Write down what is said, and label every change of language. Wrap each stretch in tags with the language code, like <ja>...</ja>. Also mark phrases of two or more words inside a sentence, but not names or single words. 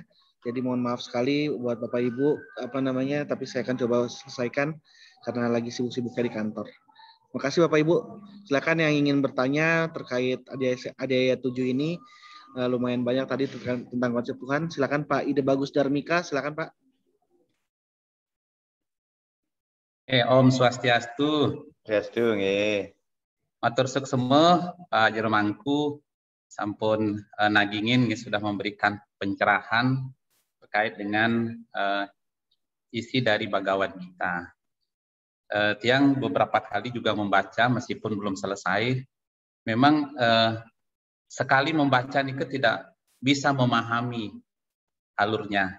<id>Jadi mohon maaf sekali buat Bapak Ibu tapi saya akan coba selesaikan karena lagi sibuk-sibuknya di kantor. Terima kasih Bapak Ibu. Silakan yang ingin bertanya terkait Adiaya 7 ini. Lumayan banyak tadi tentang konsep Tuhan. Silakan Pak Ide Bagus Darmika, silakan Pak.</id> <ban>Om Swastiastu. Swastiastu nggih. Matur suksema</ban> <id>Pak Jermangku</id> <ban>sampun nagingin</ban> <id>sudah memberikan pencerahan terkait dengan isi dari Bhagavad Gita. Tiang beberapa kali juga membaca meskipun belum selesai. Memang sekali membaca ini tidak bisa memahami alurnya.</id>